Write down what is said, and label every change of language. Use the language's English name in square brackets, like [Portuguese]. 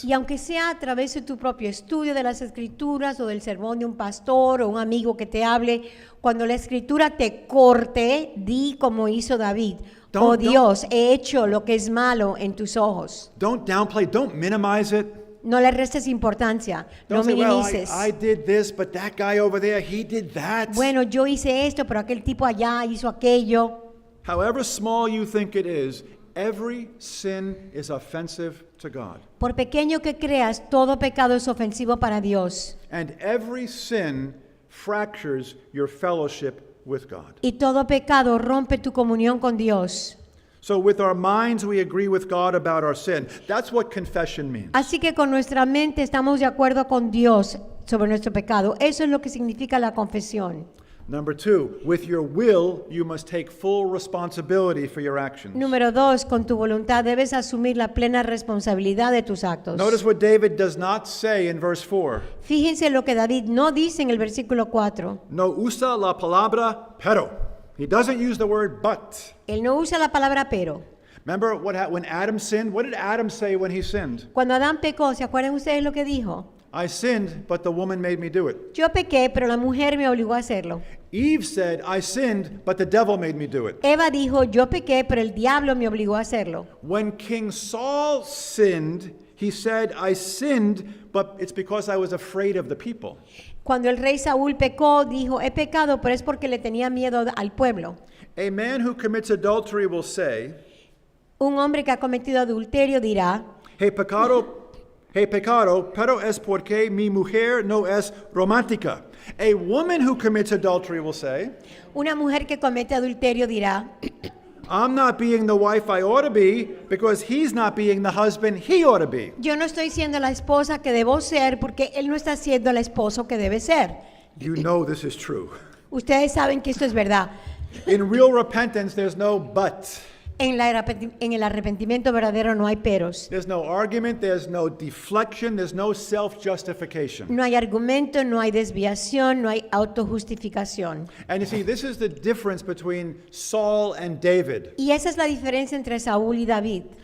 [Spanish] Y aunque sea a través de tu propio estudio de las Escrituras o del sermón de un pastor o un amigo que te hable, cuando la Escritura te corte, di como hizo David. Oh Dios, he hecho lo que es malo en tus ojos. [English] Don't downplay, don't minimize it. [Spanish] No le restes importancia, no [English] Don't say, well, [Spanish] minimices. [English] I did this, but that guy over there, he did that. [Spanish] Bueno, yo hice esto, pero aquel tipo allá hizo aquello. [English] However small you think it is, every sin is offensive to God. [Spanish] Por pequeño que creas, todo pecado es ofensivo para Dios. [English] And every sin fractures your fellowship with God. [Spanish] Y todo pecado rompe tu comunión con Dios. [English] So with our minds, we agree with God about our sin. That's what confession means. [Spanish] Así que con nuestra mente estamos de acuerdo con Dios sobre nuestro pecado. Eso es lo que significa la confesión. [English] Number 2, with your will, you must take full responsibility for your actions. [Spanish] Número 2, con tu voluntad debes asumir la plena responsabilidad de tus actos. [English] Notice what David does not say in verse 4. [Spanish] Fíjense lo que David no dice en el versículo 4. No usa la palabra pero. [English] He doesn't use the word but. [Spanish] Él no usa la palabra pero. [English] Remember when Adam sinned? What did Adam say when he sinned? [Spanish] Cuando Adán pecó, ¿se acuerdan ustedes lo que dijo? [English] I sinned, but the woman made me do it. [Spanish] Yo pequé, pero la mujer me obligó a hacerlo. [English] Eve said, I sinned, but the devil made me do it. [Spanish] Eva dijo, yo pequé, pero el diablo me obligó a hacerlo. [English] When King Saul sinned, he said, I sinned, but it's because I was afraid of the people. [Spanish] Cuando el rey Saúl pecó, dijo, he pecado, pero es porque le tenía miedo al pueblo. [English] A man who commits adultery will say, [Spanish] Un hombre que ha cometido adulterio dirá, hey, pecado He pecado, pero es porque mi mujer no es romántica. [English] A woman who commits adultery will say, [Spanish] Una mujer que comete adulterio dirá, [English] I'm not being the wife I ought to be because he's not being the husband he ought to be. [Spanish] yo no estoy siendo la esposa que debo ser porque él no está siendo el esposo que debe ser. [English] You know this is true. [Spanish] Ustedes saben que esto es verdad. [English] In real repentance, there's no but. [Spanish] En el arrepentimiento verdadero no hay peros. [English] There's no argument, there's no deflection, there's no self-justification. [Spanish] No hay argumento, no hay desviación, no hay autojustificación. [English] And you see, this is the difference between Saul and David. [Spanish] Y esa es la diferencia entre Saúl y David.